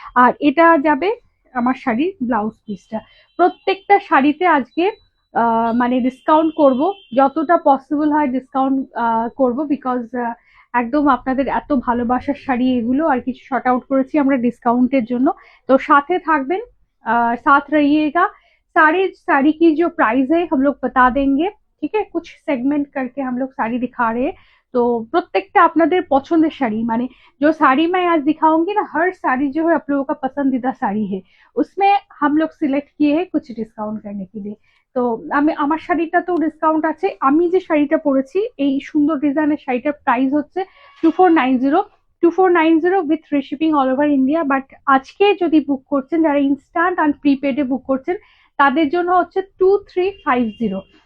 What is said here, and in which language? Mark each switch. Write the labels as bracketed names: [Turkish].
[Bangla] আর এটা যাবে আমার শাড়ির ব্লাউজ পিসটা। প্রত্যেকটা শাড়িতে আজকে মানে ডিসকাউন্ট করব, যতটা পসিবল হয় ডিসকাউন্ট করব। বিকজ একদম আপনাদের এত ভালোবাসার শাড়ি এগুলো, আর কিছু শর্ট আউট করেছি আমরা ডিসকাউंटेর জন্য। [Hindi] तो साथ [Bangla] থাকবেন, [Hindi] साथ रहिएगा। सारी साड़ी की जो प्राइस है हम लोग बता देंगे। ठीक है, कुछ सेगमेंट करके हम लोग साड़ी दिखा रहे हैं। तो [Bangla] प्रत्येकটা আপনাদের পছন্দের শাড়ি, মানে [Hindi] जो साड़ी मैं आज दिखाऊंगी ना, हर साड़ी जो है आप लोगों का पसंदीदा साड़ी है, उसमें हम लोग सिलेक्ट किए हैं कुछ डिस्काउंट करने के लिए। [Bangla] তো আমি আমার শাড়িটা তো ডিসকাউন্ট আছে। আমি যে শাড়িটা পরেছি এই সুন্দর ডিজাইনের শাড়িটার প্রাইস হচ্ছে 2490। 2490 with free shipping all over India. But আজকে যদি বুক করছেন, যারা ইনস্ট্যান্ট আর প্রিপেডে বুক করছেন, তাদের জন্য হচ্ছে 2350।